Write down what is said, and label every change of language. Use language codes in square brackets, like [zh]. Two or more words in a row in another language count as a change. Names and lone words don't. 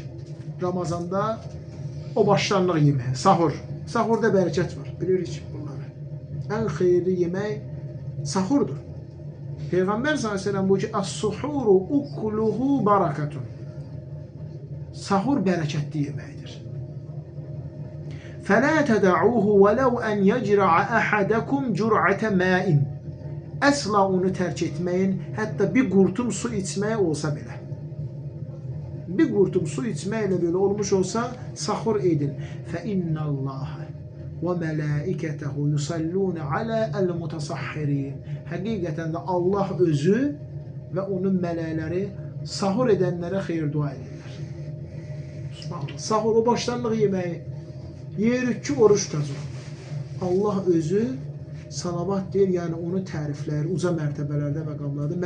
[az] Ramazanda o başlanlıq yemək, sahur. Sahurda bərəkət var, bilirik bunları. Ən xeyirli yemək sahurdur. Peyğəmbər s.ə.v bu ki, [ar] السحور أكله بركة. [az] Sahur bərəkətli yeməkdir. [ar] فَلَا تَدَعُوهُ وَلَوْ أَنْ يَجْرَعَ أَحَدَكُمْ جُرْعَةَ مَاءٍ. [az] Əsla onu tərk etməyin, hətta bir qurtum su içmək olsa belə. Bir qurtum su içməklə belə olmuş olsa, sahur edin. [ar] فَإِنَّ اللّٰهَ وَمَلَائِكَتَهُ يُصَلُّونَ عَلَى الْمُتَصَحِّرِينَ. [az] Həqiqətən də Allah özü və onun mələkləri sahur edənlərə xeyir dua edirlər. Sahur o başlanlıq yeməyi. Yerik ki, oruç tutacaq. Allah özü salavat deyir, yəni onu tərifləyir, uca mərtəbələrdə məqamlarda.